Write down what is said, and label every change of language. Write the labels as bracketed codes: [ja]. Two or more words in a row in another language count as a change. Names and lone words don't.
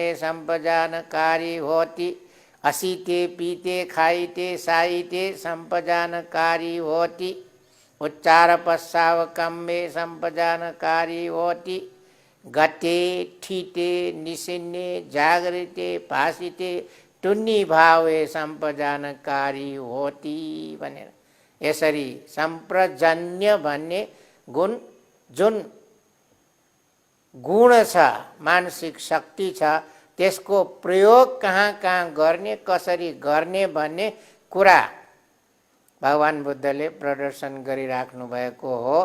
[pi] सम्पजानकारी होति, असीते पीते खाइते साइते सम्पजानकारी होति, उच्चार पश्चावकम्बे सम्पजानकारी होति, गते ठीते निसिन्ने जागृते भाषिते टुन्नी भावे सम्पजानकारी होति [ne] भनेर यसरी सम्प्रजन्य भन्ने गुण जुन गुण छ, मानसिक शक्ति छ, त्यसको प्रयोग कहाँ कहाँ गर्ने, कसरी गर्ने भन्ने कुरा भगवान बुद्धले प्रदर्शन गरिराख्नु भएको हो।